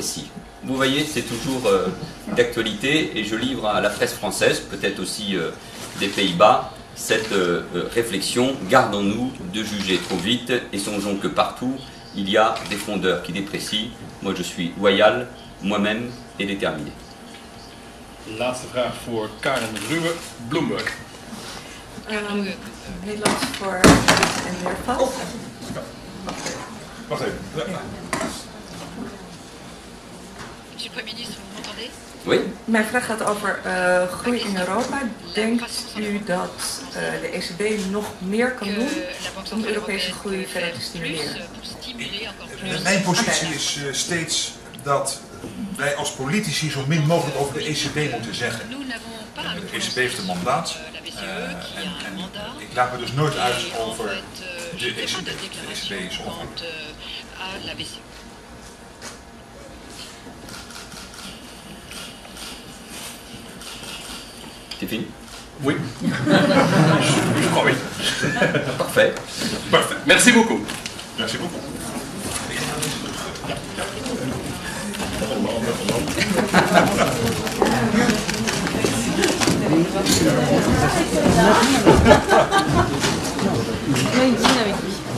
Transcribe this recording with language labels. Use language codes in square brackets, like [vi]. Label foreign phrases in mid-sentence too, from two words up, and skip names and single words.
[fr] » Vous voyez, c'est toujours d'actualité, et je livre à la presse française, peut-être aussi des Pays-Bas, cette réflexion. Gardons-nous de juger trop vite, et songeons que partout, il y a des frondeurs qui déprécient. Moi, je suis loyal, moi-même, et déterminé. [nl] Laatste vraag voor Karen Ruwe, Bloomberg. Nederlands voor en weer vast. Wacht even. [fr] Monsieur le Premier ministre, vous m'entendez? Oui. [nl] Mijn vraag gaat over groei in Europa. Denkt u dat de ECB nog meer kan doen om de Europese groei verder te stimuleren? Mijn positie is steeds dat wij als politici zo min mogelijk over de ECB moeten zeggen. De ECB heeft een mandaat en ik laat me dus nooit uit over de ECB. De ECB is onafhankelijk. [fr] C'est fini? Oui. Je crois oui. Parfait. Parfait. Merci beaucoup. Merci beaucoup. Oui, dîne avec lui.